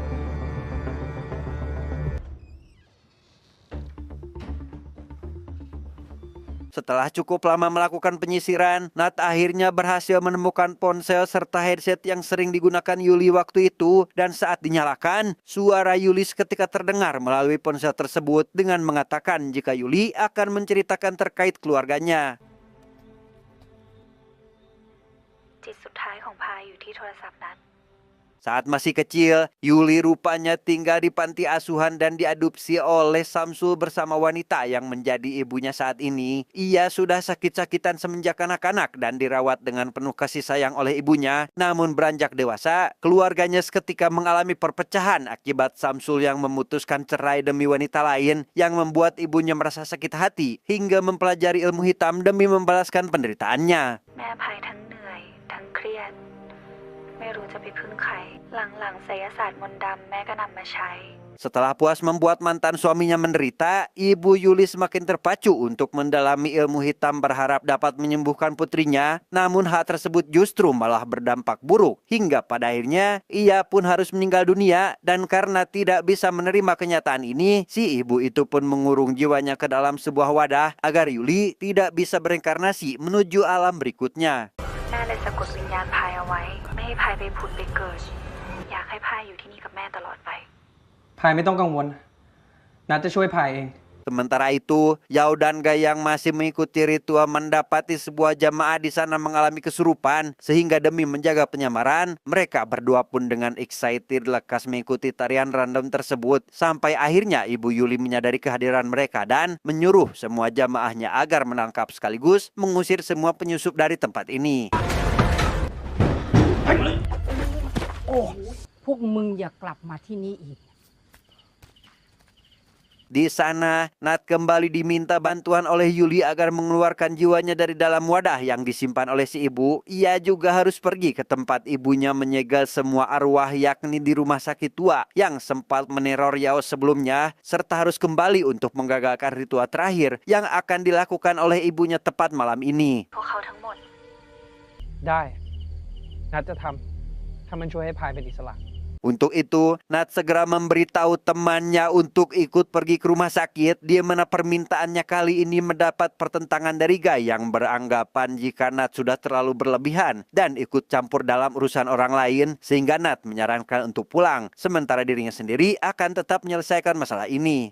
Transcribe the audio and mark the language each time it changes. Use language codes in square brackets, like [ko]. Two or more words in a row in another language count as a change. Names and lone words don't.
[id] Setelah cukup lama melakukan penyisiran, Nat akhirnya berhasil menemukan ponsel serta headset yang sering digunakan Yuli waktu itu. Dan saat dinyalakan, suara Yuli seketika terdengar melalui ponsel tersebut dengan mengatakan jika Yuli akan menceritakan terkait keluarganya. [th] จิตสุดท้ายของพายอยู่ที่โทรศัพท์นั้น [id] Saat masih kecil, Yuli rupanya tinggal di panti asuhan dan diadopsi oleh Samsul bersama wanita yang menjadi ibunya saat ini. Ia sudah sakit-sakitan semenjak kanak-kanak dan dirawat dengan penuh kasih sayang oleh ibunya. Namun beranjak dewasa, keluarganya seketika mengalami perpecahan akibat Samsul yang memutuskan cerai demi wanita lain yang membuat ibunya merasa sakit hati hingga mempelajari ilmu hitam demi membalaskan penderitaannya. [th] แม่อภัยทั้งเหนื่อย ทั้งเครียด ไม่รู้จะไปพึ่งใคร หลังๆไสยศาสตร์มนต์ดำแม่ก็นำมาใช้ [id] Setelah puas membuat mantan suaminya menderita, Ibu Yuli semakin terpacu untuk mendalami ilmu hitam berharap dapat menyembuhkan putrinya. Namun hal tersebut justru malah berdampak buruk. Hingga pada akhirnya ia pun harus meninggal dunia. Dan karena tidak bisa menerima kenyataan ini, si ibu itu pun mengurung jiwanya ke dalam sebuah wadah agar Yuli tidak bisa bereinkarnasi menuju alam berikutnya. [th] แม่เลยสะกดวิญญาณพายเอาไว้ ไม่ให้พายไปผุดไปเกิด อยากให้พายอยู่ที่นี่กับแม่ตลอดไป พายไม่ต้องกังวลนัดจะช่วยพายเอง [id] Sementara itu, Yao dan Gai yang masih mengikuti ritual mendapati sebuah jamaah di sana mengalami kesurupan. Sehingga demi menjaga penyamaran, mereka berdua pun dengan excited lekas mengikuti tarian random tersebut. Sampai akhirnya Ibu Yuli menyadari kehadiran mereka dan menyuruh semua jamaahnya agar menangkap sekaligus mengusir semua penyusup dari tempat ini. [th] พวกมึงอย่ากลับมาที่นี่อีก [id] Di sana, Nat kembali diminta bantuan oleh Yuli agar mengeluarkan jiwanya dari dalam wadah yang disimpan oleh si ibu. Ia juga harus pergi ke tempat ibunya menyegel semua arwah yakni di rumah sakit tua yang sempat meneror Yao sebelumnya. Serta harus kembali untuk menggagalkan ritual terakhir yang akan dilakukan oleh ibunya tepat malam ini. [th] พวกเขาทั้งหมด ได้นัดจะทำถ้ามันช่วยให้พายเป็นอิสระ [id] Untuk itu, Nat segera memberitahu temannya untuk ikut pergi ke rumah sakit, di mana permintaannya kali ini mendapat pertentangan dari Gai yang beranggapan jika Nat sudah terlalu berlebihan dan ikut campur dalam urusan orang lain, sehingga Nat menyarankan untuk pulang, sementara dirinya sendiri akan tetap menyelesaikan masalah ini.